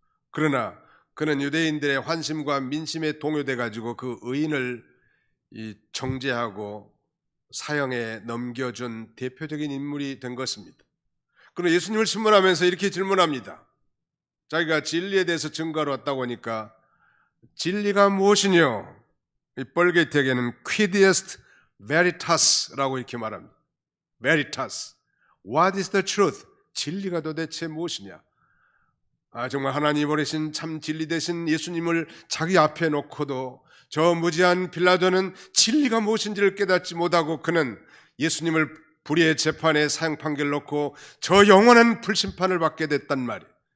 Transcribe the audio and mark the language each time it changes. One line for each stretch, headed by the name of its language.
Korean: 그러나 그는 유대인들의 환심과 민심에 동요돼 가지고 그 의인을 정죄하고 사형에 넘겨준 대표적인 인물이 된 것입니다. 그러나 예수님을 신문하면서 이렇게 질문합니다. 자기가 진리에 대해서 증거하러 왔다고 하니까, 진리가 무엇이뇨? 이 뻘개tek에는
Latin: quid est veritas
Korean: 라고 이렇게 말합니다.
English: veritas, what is the truth?
Korean: 진리가 도대체 무엇이냐? 정말 하나님 보내신 참 진리 되신 예수님을 자기 앞에 놓고도 저 무지한 빌라도는 진리가 무엇인지를 깨닫지 못하고, 그는 예수님을 불의의 재판에 사형 판결 놓고 저 영원한 불심판을 받게 됐단 말이에요.